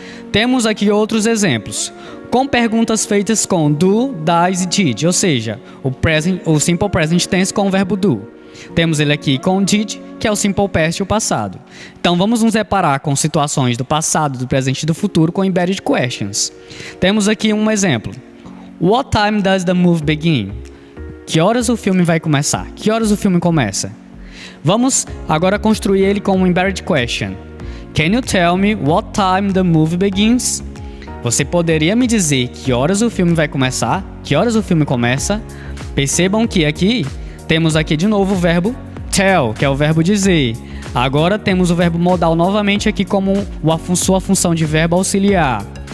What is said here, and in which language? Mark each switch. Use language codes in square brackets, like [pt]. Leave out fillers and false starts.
[pt] Temos aqui outros exemplos, com perguntas feitas com do, does e did, ou seja, o simple present tense com o verbo do. Temos ele aqui com did, que é o simple past e o passado. Então vamos nos deparar com situações do passado, do presente e do futuro com embedded questions. Temos aqui um exemplo. [en] What time does the movie begin? [pt] Que horas o filme vai começar? Que horas o filme começa? Vamos agora construir ele como embedded question. [en] Can you tell me what time the movie begins? [pt] Você poderia me dizer que horas o filme vai começar? Que horas o filme começa? Percebam que aqui temos aqui de novo o verbo tell, que é o verbo dizer. Agora temos o verbo modal novamente aqui como sua função de verbo auxiliar.